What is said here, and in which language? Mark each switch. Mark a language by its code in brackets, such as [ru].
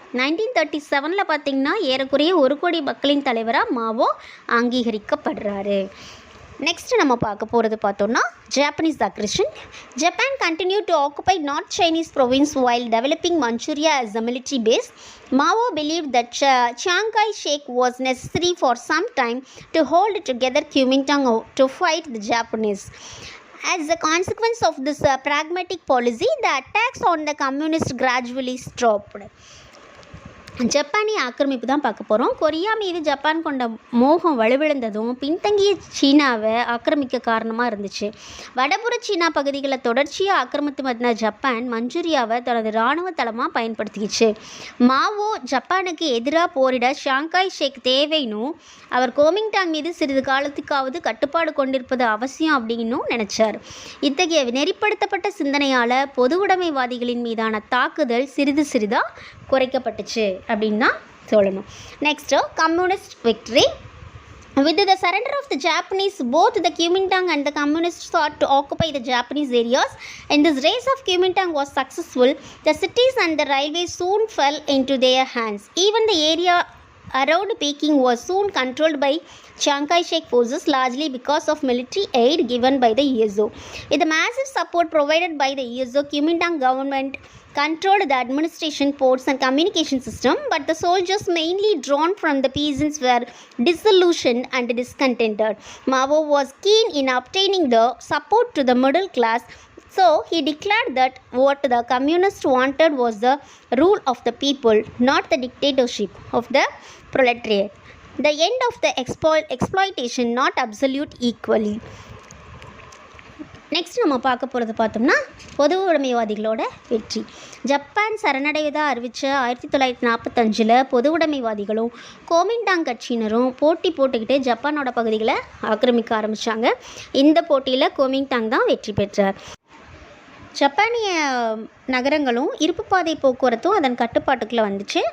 [ta] 1937 பார்த்திங்கன்னா ஏறக்குறைய 1 கோடி மக்களின் தலைவராக மாவோ அங்கீகரிக்கப்படுறாரு. [en] next [ta] நம்ம பார்க்க போகிறது பார்த்தோன்னா [en] Japanese aggression. Japan continue to occupy north Chinese province while developing Manchuria as a military base. Mao believed that Chiang Kai-shek was necessary for some time to hold together Kuomintang to fight the Japanese. As a consequence of this pragmatic policy, the attacks on the communists gradually stopped. [ta] ஜப்பானிய ஆக்கிரமிப்பு தான் பார்க்க போகிறோம். Korea மீது Japan கொண்ட மோகம் வலுவிழந்ததும் பின்தங்கிய சீனாவை ஆக்கிரமிக்க காரணமாக இருந்துச்சு. வடபுற சீனா பகுதிகளை தொடர்ச்சியாக ஆக்கிரமித்து வந்த ஜப்பான் மஞ்சூரியாவை தனது இராணுவ தளமாக பயன்படுத்திக்கிச்சு. மாவோ ஜப்பானுக்கு எதிராக போரிட ஷாங்காய் ஷேக் தேவைன்னு அவர் கோமிங்டாங் மீது சிறிது காலத்துக்காவது கட்டுப்பாடு கொண்டிருப்பது அவசியம் அப்படின்னு நினைச்சார். இத்தகைய நெறிப்படுத்தப்பட்ட சிந்தனையால் பொது உடைமைவாதிகளின் மீதான தாக்குதல் சிறிது சிறிதாக குறைக்கப்பட்டுச்சு அப்படின்னு தான் சொல்லணும். [en] Next communist victory. With the surrender of the Japanese, both the Kuomintang and the communists sought to occupy the Japanese areas. And this race of Kuomintang was successful. The cities and the railways soon fell into their hands. Even the area around Peking was soon controlled by Chiang Kai-shek forces, largely because of military aid given by the USO. With the massive support provided by the USO, Kuomintang government controlled the administration, ports and communication system, but the soldiers, mainly drawn from the peasants, were disillusioned and discontented. Mao was keen in obtaining the support to the middle class, so he declared that what the communists wanted was the rule of the people, not the dictatorship of the proletariat. The end of the exploitation, not absolute equally. [ta] Next நம்ம பார்க்க போகிறது பார்த்தோம்னா பொது உடைமைவாதிகளோட வெற்றி. Japan சரணடைவதாக அறிவித்த 1945 பொது உடைமைவாதிகளும் Kuomintang கட்சியினரும் போட்டி போட்டுக்கிட்டு ஜப்பானோட பகுதிகளை ஆக்கிரமிக்க ஆரம்பித்தாங்க. இந்த போட்டியில் கோமிண்டாங் தான் வெற்றி பெற்றார். ஜப்பானிய நகரங்களும் இருப்பு பாதை போக்குவரத்தும் அதன் கட்டுப்பாட்டுக்குள்ளே வந்துச்சு.